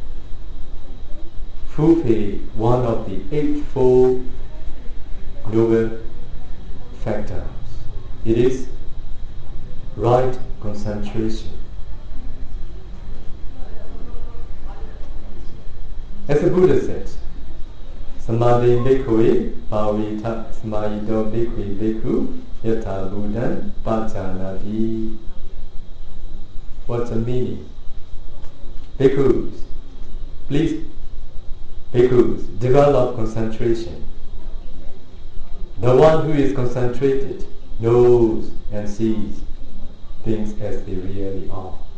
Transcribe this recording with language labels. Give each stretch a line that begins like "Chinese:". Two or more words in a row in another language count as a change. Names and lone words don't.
English: fulfill one of the eightfold noble factors. It is right concentration. As the Buddha said,
Pali: Samadhi bhikkhave pavita samadhito bhikkhve bhikkhu yatha buddhan pajanati.
English: What's the meaning? Bhikkhus, please, bhikkhus, develop concentration. The one who is concentrated knows and sees things as they really are.